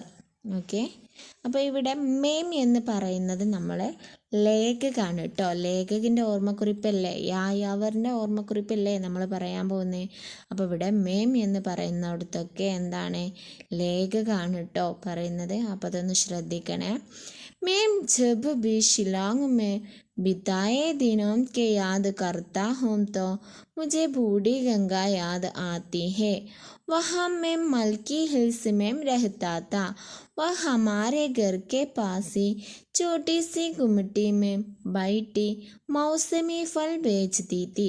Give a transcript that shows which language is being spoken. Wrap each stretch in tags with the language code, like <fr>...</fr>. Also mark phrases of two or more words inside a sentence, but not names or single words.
<ml>ഓക്കെ, അപ്പോൾ ഇവിടെ മേം എന്ന് പറയുന്നത് നമ്മൾ ലേഖകാണ് കേട്ടോ. ലേഖകിൻ്റെ ഓർമ്മക്കുറിപ്പല്ലേ, യായാവറിൻ്റെ ഓർമ്മക്കുറിപ്പല്ലേ നമ്മൾ പറയാൻ പോകുന്നത്. അപ്പോൾ ഇവിടെ മേം എന്ന് പറയുന്നിടത്തൊക്കെ എന്താണ്, ലേഖകാണ് കേട്ടോ പറയുന്നത്. അപ്പോൾ അതൊന്ന് ശ്രദ്ധിക്കണേ.</ml> <hi>मैं जब भी शिलॉन्ग में बिताए दिनों के याद करता हूँ तो मुझे बूढ़ी गंगा याद आती है. वहाँ मैं मल्की हिल्स में रहता था. वह हमारे घर के पास ही छोटी सी गुमटी में बैठी मौसमी फल बेचती थी.</hi>